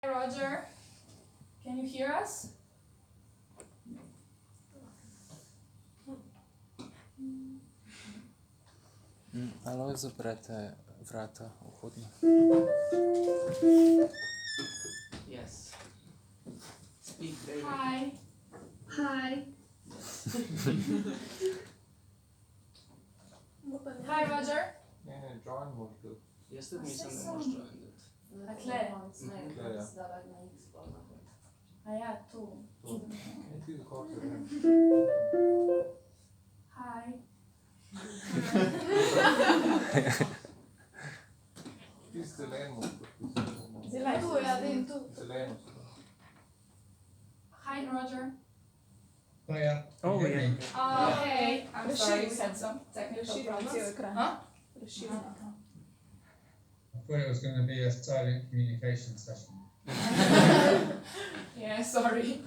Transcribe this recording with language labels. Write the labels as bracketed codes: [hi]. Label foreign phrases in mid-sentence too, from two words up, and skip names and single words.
[en] Hi, Roger. Can you hear us? [sl] Ali zaprete vrata vhodna? [en] Yes. Speak, baby. Hi. Hi. Hi, Roger. [sl] Ne, join moraš tu. Jaz tudi mislim, da moraš joinati. A tle? Tle, ja. A ja, tu. Ne, ti kako se ne. [en] Hi. [sl] Ti zeleno moraš podpisati. Tu, ja, vidim tu. Zeleno. [en] Hi, Roger. Oh yeah. Oh, You hear yeah. me? Oh, hey. I'm sorry, we had some technical problems. Huh? I thought it was going to be a silent communication session. Yeah, sorry.